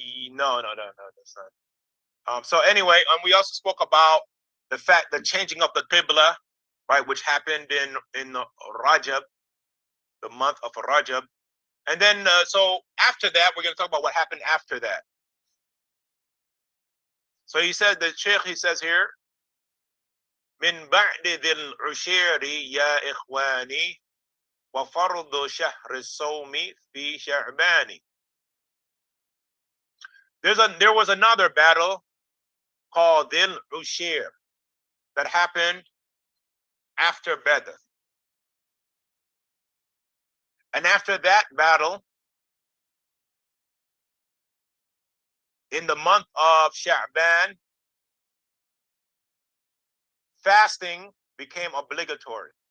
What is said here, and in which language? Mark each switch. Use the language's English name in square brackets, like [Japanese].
[English] No, that's not. So anyway, we also spoke about the changing of the Qibla, right, which happened in Rajab, the month of Rajab. And then, so after that, we're going to talk about what happened after that. So he said, the Sheikh, he says here, [Arabic] من بعد ذي العشير يا إخواني وفرض شهر الصوم في شعبان. [English] There was another battle called Dhil Ushir that happened after Badr. And after that battle, in the month of Sha'ban, fasting became obligatory.